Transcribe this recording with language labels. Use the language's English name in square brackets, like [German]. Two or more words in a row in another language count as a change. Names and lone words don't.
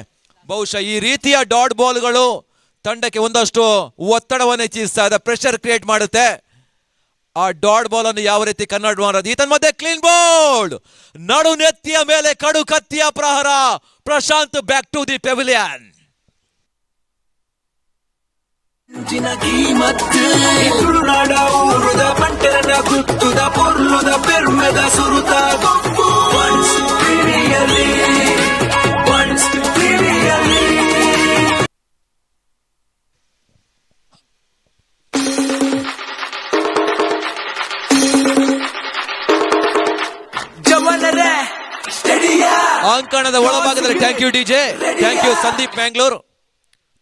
[Kannada] ಬಹುಶಃ ಈ ರೀತಿಯ [English] dot balls [Kannada] ತಂಡಕ್ಕೆ ಒಂದಷ್ಟು ಒತ್ತಡವನ್ನು ಹೆಚ್ಚಿಸ್ತಾ ಇದೆ, [English] pressure create [Kannada] ಮಾಡುತ್ತೆ. ಆ [English] dot ball [Kannada] ಅನ್ನು ಯಾವ ರೀತಿ ಕನ್ವರ್ಟ್ ಮಾಡೋದು. ಈತನ ಮಧ್ಯೆ [English] clean ball, [Kannada] ನಡು ನೆತ್ತಿಯ ಮೇಲೆ ಕಡು ಕತ್ತಿಯ ಪ್ರಹಾರ. [English] Prashant back to the pavilion. [Tulu] ತುಳುನಾಡ ಊರುದ ಬಂಟರನ ಗುತ್ತುದ ಪೊರ್ಲುದ ಪೆರ್ಮೆದ ಸುರುತ Bunts ಕಿರಿಯಲಿ, Bunts ಕಿರಿಯಲಿ. ಜವನರೇ ಸ್ಟೇಡಿಯಂ [Kannada] ಅಂಕಣದ ಒಳಭಾಗದಲ್ಲಿ [English] thank you DJ, thank you [Kannada] ಸಂದೀಪ್ ಮ್ಯಾಂಗ್ಳೂರ್.